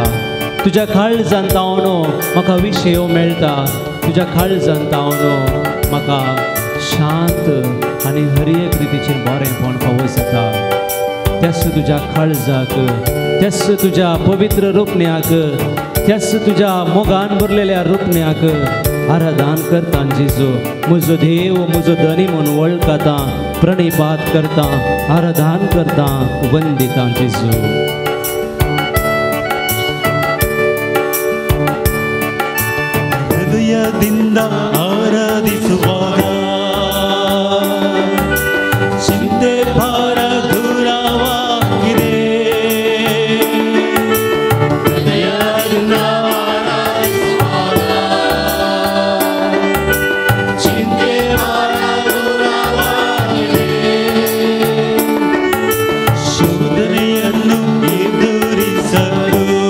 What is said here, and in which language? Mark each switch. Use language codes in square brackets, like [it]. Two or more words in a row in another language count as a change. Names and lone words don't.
[kok] तुज्या काळजान तावन म्हाका विशयो मेळटा तुज्या काळजान तावन म्हाका शांत आनी हर एक रितीचें बरेंपण फावो जाता त्यास तुज्या काळजाक त्यास तुज्या पवित्र रोपण्याक त्यास तुझ्या मोगान भरलेल्या रुपण्याक आराधन करता जेजू म्हजो देव म्हजो धनी म्हणून वळखता प्रणिपात करता आराधन करता वंदिता जेजू [kn] ಹೃದಯದಿಂದ ಆರಾಧಿಸುವಾಗ ಚಿಂತೆ ಭಾರ ದೂರವಾಗಿದೆ ಹೃದಯದಿಂದ ಆರಾಧಿಸುವಾಗ ಚಿಂತೆ ಭಾರ ದೂರವಾಗಿದೆ ಶೋಧನೆಯನ್ನು ಎದುರಿಸಲು